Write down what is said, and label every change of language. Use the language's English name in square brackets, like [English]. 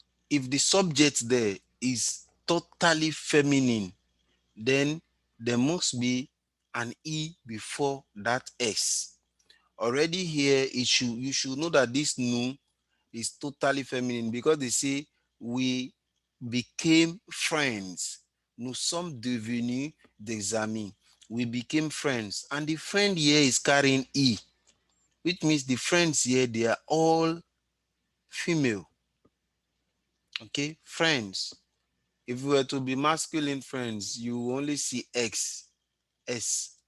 [English] If the subject there is totally feminine, then there must be an E before that S. Already here, you should know that this nous is totally feminine because they say we became friends. [French] Nous sommes devenus des amis. [English] We became friends. And the friend here is carrying E, which means the friends here, they are all female. Okay, friends. If we were to be masculine friends, you will only see X, S.